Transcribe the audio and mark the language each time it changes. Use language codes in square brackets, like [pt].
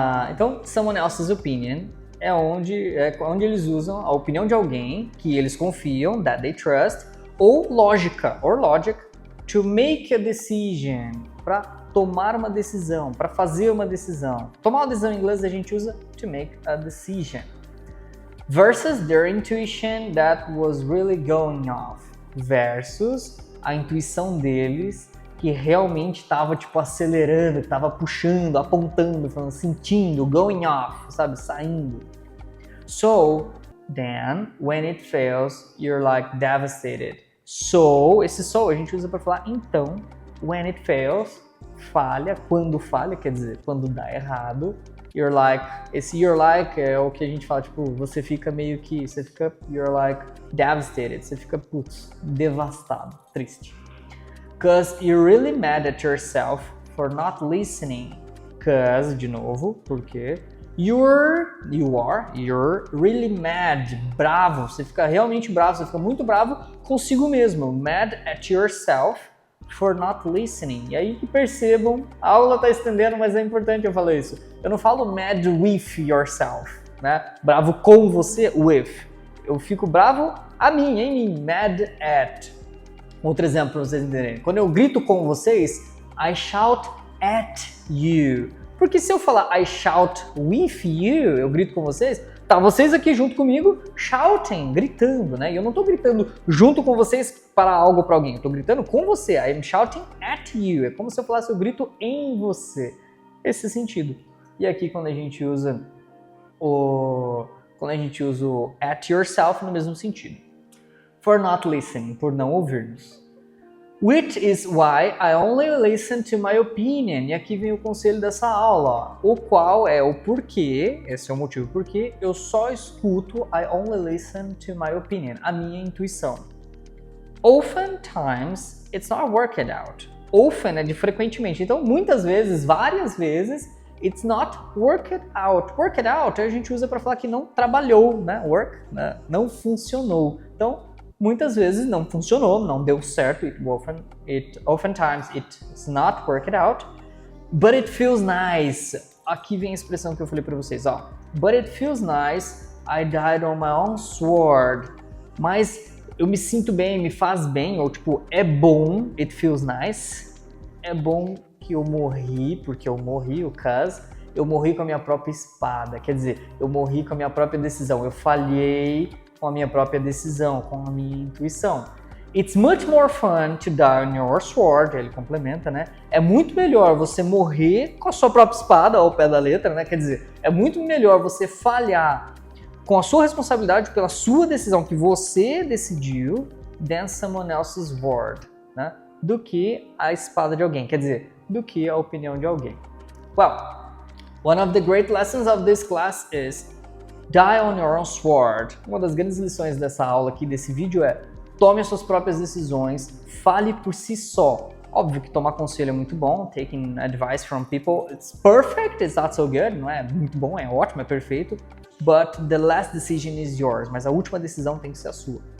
[pt] Então, [en] someone else's opinion [pt] é onde eles usam a opinião de alguém que eles confiam, [en] that they trust, [pt] ou lógica, [en] or logic, to make a decision, [pt] para tomar uma decisão, para fazer uma decisão. Tomar uma decisão em inglês a gente usa [en] to make a decision. Versus their intuition that was really going off. [pt] Versus a intuição deles que realmente estava tipo acelerando, estava puxando, apontando, falando, sentindo, [en] going off, [pt] sabe, saindo. [en] So, then, when it fails, you're like devastated. [pt] So, esse so a gente usa para falar então, [en] when it fails, [pt] falha, quando falha, quer dizer, quando dá errado. You're like, esse you're like é o que a gente fala, tipo, você fica meio que, [en] you're like devastated, [pt] você fica, putz, devastado, triste. [en] Cause you're really mad at yourself for not listening. [pt] Cause, de novo, porque [en] you're really mad, [pt] bravo, você fica realmente bravo, você fica muito bravo consigo mesmo, [en] mad at yourself for not listening. [pt] E aí que percebam, a aula tá estendendo, mas é importante eu falar isso. Eu não falo [en] mad with yourself, [pt] né? Bravo com você, with. Eu fico bravo em mim, mad at. Outro exemplo para vocês entenderem. Quando eu grito com vocês, [en] I shout at you. [pt] Porque se eu falar [en] I shout with you, [pt] eu grito com vocês, tá vocês aqui junto comigo, shouting, gritando, né? E eu não tô gritando junto com vocês para algo para alguém, eu tô gritando com você. [en] I'm shouting at you. [pt] É como se eu falasse eu grito em você. Esse sentido. E aqui quando a gente usa o at yourself no mesmo sentido. [en] For not listening, [pt] por não ouvir-nos. [en] Which is why I only listen to my opinion. [pt] E aqui vem o conselho dessa aula, ó. O qual é o porquê, esse é o motivo porque eu só escuto [en] I only listen to my opinion, [pt] a minha intuição. [en] Oftentimes, it's not worked out. [pt] Often é de frequentemente, então muitas vezes, várias vezes, [en] it's not worked out. [pt] Worked out a gente usa para falar que não trabalhou, né? Work, né? Não funcionou. Então, muitas vezes não funcionou, não deu certo. [en] Oftentimes it's not worked out, but it feels nice. [pt] Aqui vem a expressão que eu falei para vocês, ó. [en] But it feels nice, I died on my own sword. [pt] Mas eu me sinto bem, me faz bem, ou tipo, é bom, [en] it feels nice. [pt] É bom que eu morri, porque eu morri, o caso. Eu morri com a minha própria espada, quer dizer, eu morri com a minha própria decisão, eu falhei com a minha própria decisão, com a minha intuição. [en] It's much more fun to die on your sword, [pt] ele complementa, né? É muito melhor você morrer com a sua própria espada, ao pé da letra, né? Quer dizer, é muito melhor você falhar com a sua responsabilidade pela sua decisão que você decidiu, [en] than someone else's word, [pt] né? Do que a espada de alguém, quer dizer, do que a opinião de alguém. [en] Well, one of the great lessons of this class is die on your own sword. [pt] Uma das grandes lições dessa aula aqui, desse vídeo é tome as suas próprias decisões, fale por si só. Óbvio que tomar conselho é muito bom, [en] taking advice from people, it's perfect, it's not so good, [pt] não é muito bom, é ótimo, é perfeito, [en] but the last decision is yours, [pt] mas a última decisão tem que ser a sua.